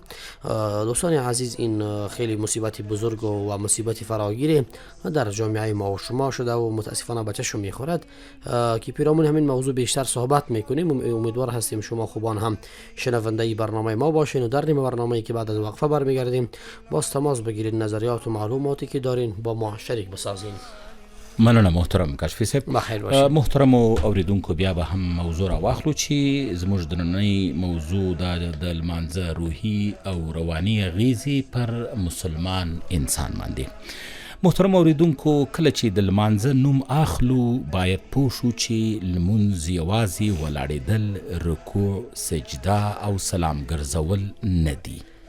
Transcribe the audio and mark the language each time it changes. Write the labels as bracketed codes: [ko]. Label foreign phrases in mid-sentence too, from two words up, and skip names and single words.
[fa] دوستان عزیز، این خیلی مصیبت بزرگ و مصیبت فراگیره در جامعه ما و شما شده و متاسفانه بچه‌شو میخورد که پیرامون همین موضوع بیشتر صحبت میکنیم. امیدوار هستیم شما خوبان هم شنونده برنامه ما باشین و در نیم برنامه‌ای که بعد از وقفه برمیگردیم باز تماس بگیرید، نظریات و معلوماتی که دارین با ما شریک بسازین. [ps] مننه محترم کاشفی صاحب. [fa] بخیر باشید. [ps] محترم اوریدونکو، بیا به هم موضوع را واخلو چې زموږ د نننۍ موضوع د لمانځه روحي او رواني اغیزې پر مسلمان انسان باندې. محترم اوریدونکو، کله چې د لمانځه نوم اخلو باید پوه شو چې لمونځ یوازې ولاړېدل، رکوع، سجده او سلام ګرځول نه دي.